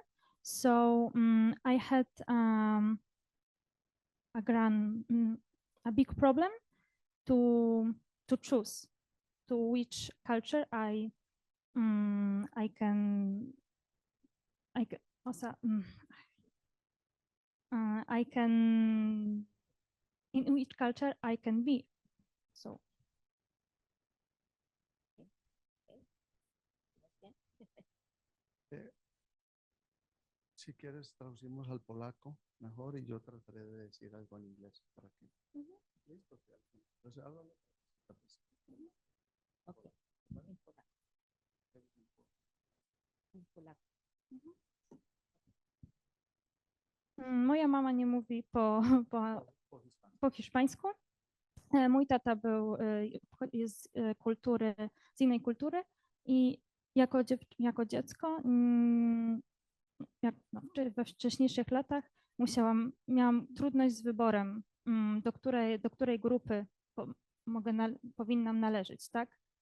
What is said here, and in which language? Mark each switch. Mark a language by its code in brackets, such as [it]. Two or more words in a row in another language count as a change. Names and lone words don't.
[en] So I had a big problem to choose to which culture I can also I can in which culture I can be. So [es] Si quieres, traducimos al polaco mejor y yo trataré de decir algo en inglés para que. Listo. Entonces, háblalo. Okay. En polaco. [pl] Moja mama nie mówi po hiszpańsku. Mój tata jest z innej kultury i jako dziecko we wcześniejszych latach miałam trudność z wyborem, do której grupy powinnam należeć, tak?